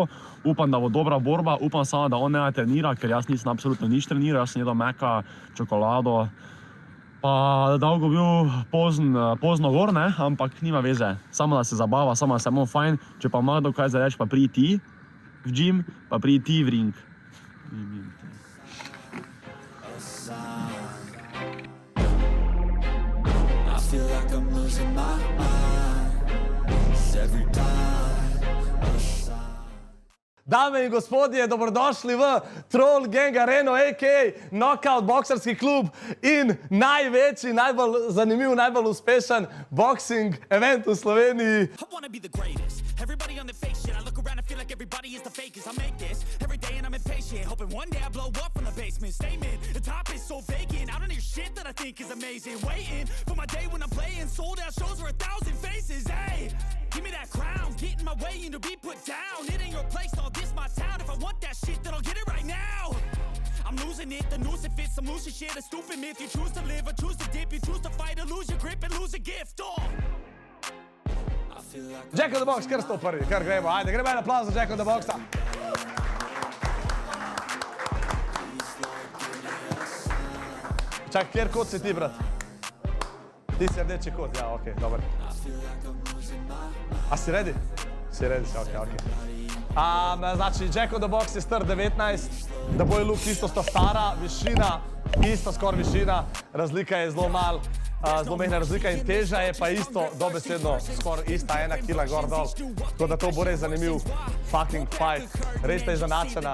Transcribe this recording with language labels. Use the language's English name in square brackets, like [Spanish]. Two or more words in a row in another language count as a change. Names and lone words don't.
[Slovenian] Upam, da bo dobra borba, upam samo, da on ne trenira, ker jaz nisem absolutno nič treniral, jaz sem jedel meka, čokolado. Pa dolgo bil pozno gor, ne, ampak nima veze. Samo da se zabava, samo da se imamo fajn, če pa ima kdo kaj za reči, pa pridi ti v gym, pa pridi ti v ring. [English] Feel like I'm losing my mind every time a sign. [Slovenian] Dame in gospodje, dobrodošli v Troll Gang Areno, a.k.a. Knockout boksarski klub in največji, najbolj zanimiv, najbolj uspešen [English] boxing event [Slovenian] v Sloveniji. [English] I wanna be the greatest. Everybody on the fake shit. I look around and feel like everybody is the fakest. I make this every day and I'm impatient, hoping one day I blow up from the basement. Statement, the top is so vacant. I don't hear shit that I think is amazing. Waiting for my day when I'm playing sold out shows for 1,000 faces. Hey, give me that crown, get in my way and to be put down. It ain't your place, all this my town. If I want that shit, then I'll get it right now. I'm losing it, the noose it fits, some loose shit, a stupid myth. You choose to live or choose to dip, you choose to fight or lose your grip and lose a gift. Oh. [Slovenian] Jack of the Box, kar sto prvi, kar gremo. Ajde, gremo en aplauz za Jack of the Boxa. Čak, kjer kot si ti, brat? Ti si rdeči kot, ja, okej, dober. A si ready? Si ready, okej. Znači, Jack of the Box je star 19, da boje luk isto sta stara, višina, isto skoraj višina, razlika je zelo mal. Zelo mehna razlika in teža je pa isto, dobesedno skoraj ista, 1 kila gor dol. Tako da to bo res zanimiv [English] fucking fight. [Slovenian] Res sta izenačena.